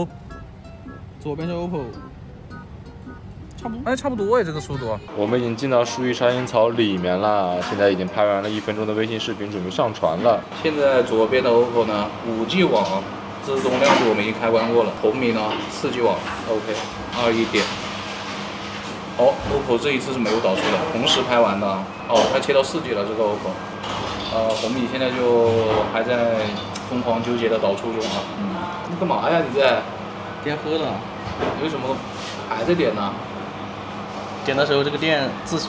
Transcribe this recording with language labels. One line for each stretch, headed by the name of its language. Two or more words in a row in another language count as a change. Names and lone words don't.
Chinese: 左邊是 OPPO， 差不多這個速度。我們已經進到樹葉沙煙草裡面了，現在已經拍完了1分鐘的微信視頻，準備上傳了。現在左邊的 OPPO 呢，5G 網自動亮度我們已經開關過了，紅米呢4G 網 OK。21 點。OPPO 這一次是沒有導出的，同時拍完的。它切到4G 了，這個 OPPO。紅米現在就還在瘋狂糾結的導出中啊。你幹嘛呀？你在？點喝的。你為什麼還在點呢？